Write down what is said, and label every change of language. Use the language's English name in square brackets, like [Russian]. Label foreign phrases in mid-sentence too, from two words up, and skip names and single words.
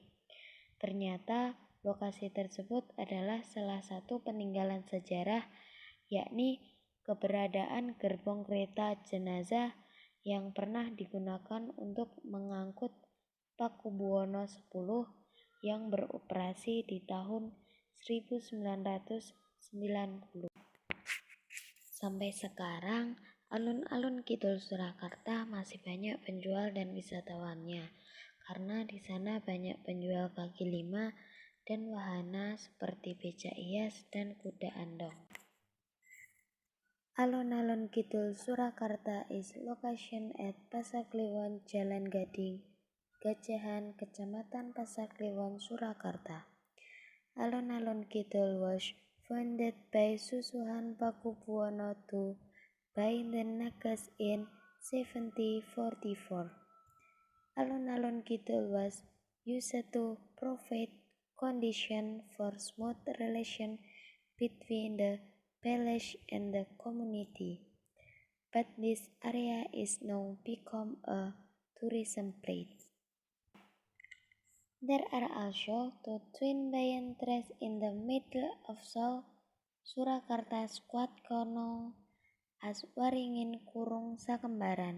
[Indonesian] Ternyata lokasi tersebut adalah salah satu peninggalan sejarah, yakni keberadaan gerbong kereta jenazah yang pernah digunakan untuk mengangkut Pakubuwono X yang beroperasi di tahun 1990. Sampai sekarang, alun-alun Kidul Surakarta masih banyak penjual dan wisatawannya, karena di sana banyak penjual kaki lima dan wahana seperti becak hias dan kuda andong. [English] Alun-alun Kidul Surakarta is location at Pasar Kliwon, Jalan Gading, Gajahan, Kecamatan Pasar Kliwon, Surakarta. Alun-alun Kidul was founded by Susuhan Pakubuwono II by the Nagas in 1744. Alun-alun Kidul was used to provide conditions for smooth relation between the village and the community, but this area is now become a tourism place. There are also two twin banyan trees in the middle of Surakarta squad known as Waringin Kurung Sakembaran.